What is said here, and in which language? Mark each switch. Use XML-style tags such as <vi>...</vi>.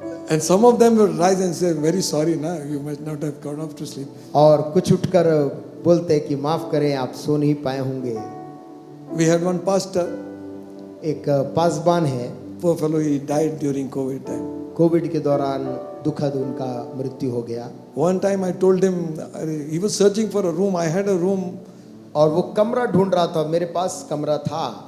<en>And some of them will rise and say, very sorry, na, you might not have gone off to sleep.</en> <hi>और कुछ उठकर बोलते हैं कि माफ करें आप सो नहीं पाए होंगे।</hi> <en>We had one pastor,</en> <hi>एक पासबान है,</hi> <en>poor fellow, he died during COVID time.</en> <hi>Covid के दौरान दुखद उनका मृत्यु हो गया।</hi> <en>One time I told him, he was searching for a room. I had a room.</en> <hi>और वो कमरा ढूंढ रहा था, मेरे पास कमरा था</hi>